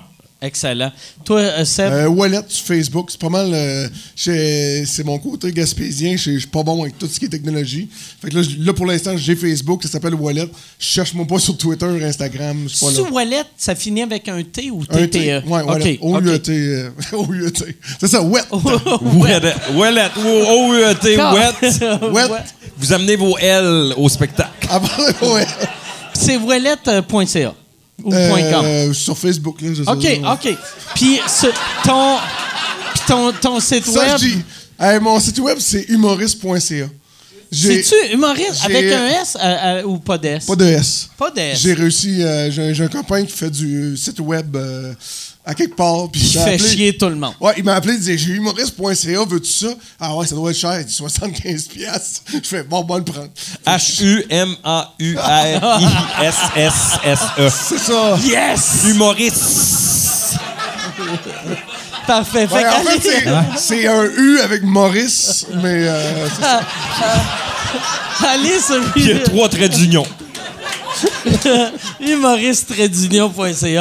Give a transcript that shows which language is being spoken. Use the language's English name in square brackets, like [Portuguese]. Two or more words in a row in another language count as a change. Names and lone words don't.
[French] Excellent. Toi, Seb? Wallet sur Facebook, c'est pas mal. C'est mon côté gaspésien. Je suis pas bon avec tout ce qui est technologie. Fait que là pour l'instant, j'ai Facebook, ça s'appelle Wallet. Je cherche moi pas sur Twitter, Instagram. Je suis pas là. Sous Wallet, ça finit avec un T ou Un TTE? T. Ouais, Wallet. OK. O-U-E-T. O-U-E-T. C'est ça, Wet. Wallet. O-U-E-T. Wet. Wet. Vous amenez vos L au spectacle. Ah, ben, ouais. C'est wallet.ca ou .com? Sur Facebook, là, je sais OK, pas. OK. Puis ton site Ça, web... je dis. Mon site web, c'est humoriste.ca. C'est-tu humoriste j'ai- avec un S ou pas d'S? Pas de S. Pas de S. J'ai réussi. J'ai un copain qui fait du site web à quelque part. Puis Qui il m'a fait appelé. chier tout le monde. Ouais, il m'a appelé, il disait, j'ai humoriste.ca, veux-tu ça? Ah ouais, ça doit être cher. Il dit 75$. Je fais, bon, le prendre. H-U-M-A-U-R-I-S-S-S-E. C'est ça. Yes! Humoriste. Parfait. Fait Ouais, en qu'allez- fait, c'est un U avec Maurice, mais c'est ça. allez sur Il y a 3 traits d'union. humoriste-union.ca.